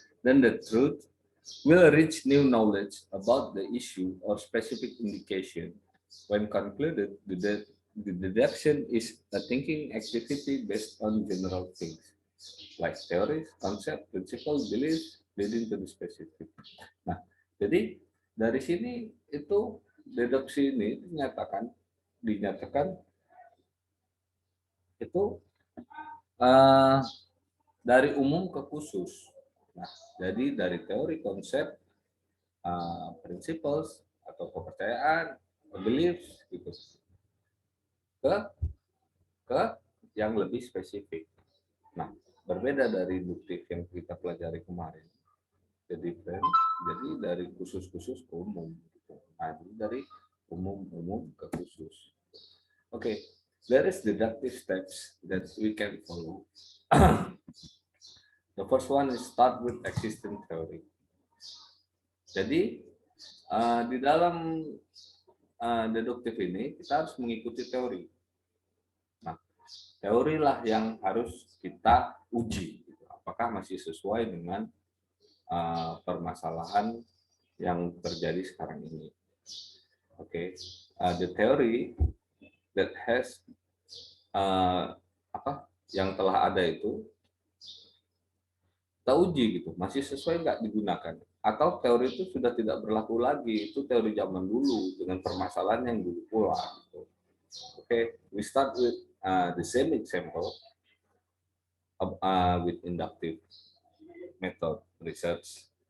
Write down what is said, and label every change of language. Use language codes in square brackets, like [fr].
[en] Then the truth will reach new knowledge about the issue or specific indication. When concluded, the deduction is a thinking activity based on general things, like theories, concept, principle, beliefs, leading to the specific. [id] Nah, jadi dari sini itu deduksi ini dinyatakan itu dari umum ke khusus. Nah, jadi dari teori, konsep, principles atau kepercayaan, beliefs gitu, ke yang lebih spesifik. Nah, berbeda dari induktif yang kita pelajari kemarin. Jadi dari khusus-khusus ke umum. Gitu. Nah, dari umum ke khusus. [en] Oke, there is deductive steps that we can follow. The first one is start with existing theory. [id] Jadi di dalam deduktif ini kita harus mengikuti teori. Nah, teori lah yang harus kita uji. Apakah masih sesuai dengan permasalahan yang terjadi sekarang ini. Oke, [en] the theory that has [id] yang telah ada itu kita uji gitu, masih sesuai nggak digunakan, atau teori itu sudah tidak berlaku lagi, itu teori zaman dulu dengan permasalahan yang dulu pula. Gitu. [en] Okay, we start with the same example with inductive method research.